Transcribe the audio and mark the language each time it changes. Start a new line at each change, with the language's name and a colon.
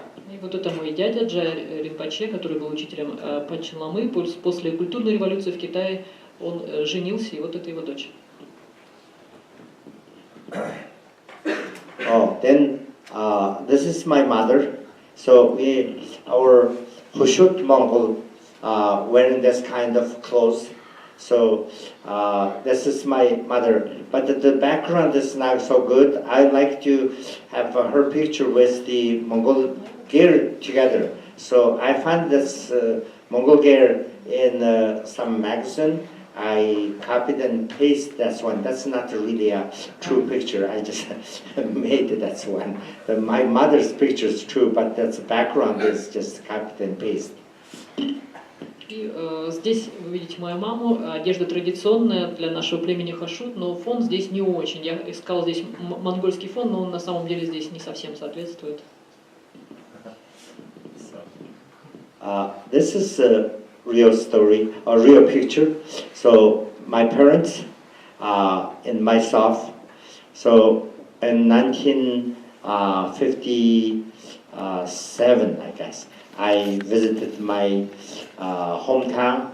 Russian: И вот это мой дядя Арджа-ринпоче, который был учителем Панчен Ламы. После культурной революции в Китае он женился, и вот это его дочь.
English: Oh, then this is my mother. So our Hushut Mongol wearing this kind of clothes. So this is my mother. But the background is not so good. I like to have her picture with the Mongol gear together. So I found this Mongol gear in some magazine. I copied and pasted that one. That's not really a true picture. I just made that one. My mother's picture is true, but the background is just copied and pasted.
Russian: И здесь вы видите мою маму. Одежда традиционная для нашего племени Хашут, но фон здесь не очень. Я искал здесь монгольский фон, но он на самом деле здесь не совсем соответствует.
English: This is a real story, a real picture. So my parents and myself. So in 1957, I guess, I visited my hometown.